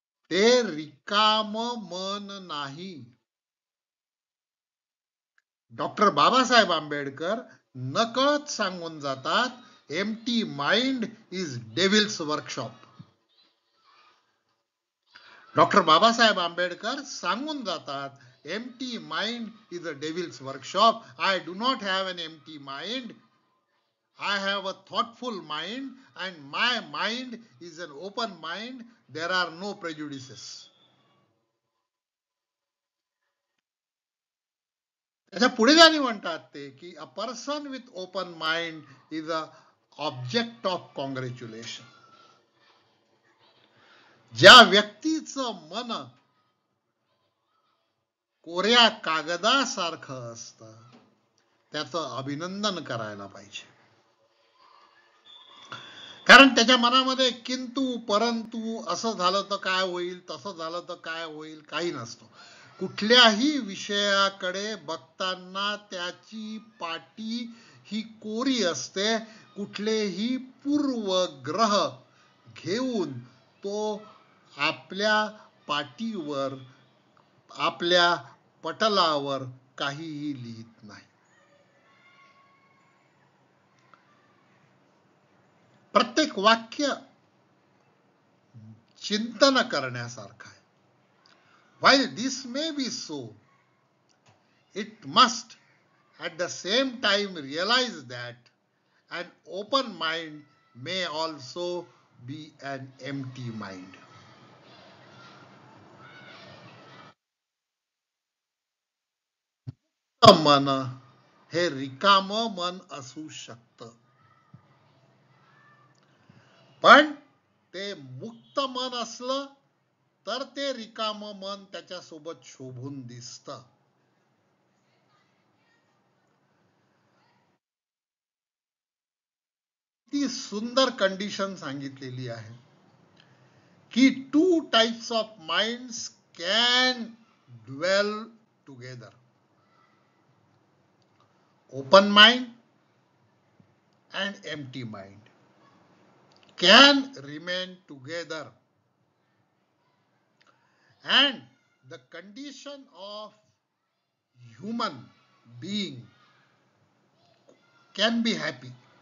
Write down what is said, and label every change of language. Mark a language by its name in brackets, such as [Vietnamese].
[Marathi] ते रिकाम मन नाही. [English] doctor Babasaheb Ambedkar [Marathi] नकळत सांगून जातात, [English] Empty mind is devil's workshop. Doctor Babasaheb Ambedkar [Marathi] सांगून जातात, [English] empty mind is a devil's workshop. I do not have an empty mind. I have a thoughtful mind and my mind is an open mind. There are no prejudices. [Marathi] त्याच्या पुढे जाणी म्हणतात ते की [English] a person with open mind is a object of congratulation. [Marathi] ज्या व्यक्तीचं मन कोऱ्या कागदासारखं असतं त्याचं अभिनंदन करायला पाहिजे, कारण त्याच्या मनामध्ये किंतु परंतु असं झालं तर काय होईल, तसं झालं तर काय होईल काही नसतो. कुठल्याही विषयाकडे बघताना त्याची पाटी ही कोरी असते. कुठलेही पूर्वग्रह घेऊन तो आपल्या पाटीवर आपल्या पटलावर काहीही लिहित नाही. प्रत्येक वाक्य चिंतन करण्यासारखं आहे. [English] While this may be so, it must at the same time realize that an open mind may also be an empty mind. [Marathi] मन हे रिकाम मन असू शकतं, पण ते मुक्त मन असलं तर ते रिकाम मन त्याच्यासोबत शोभून दिसतं. ती सुंदर [English] condition [Marathi] सांगितलेली आहे की [English] 2 types of minds can dwell together. Open mind and empty mind can remain together, and the condition of human being can be happy.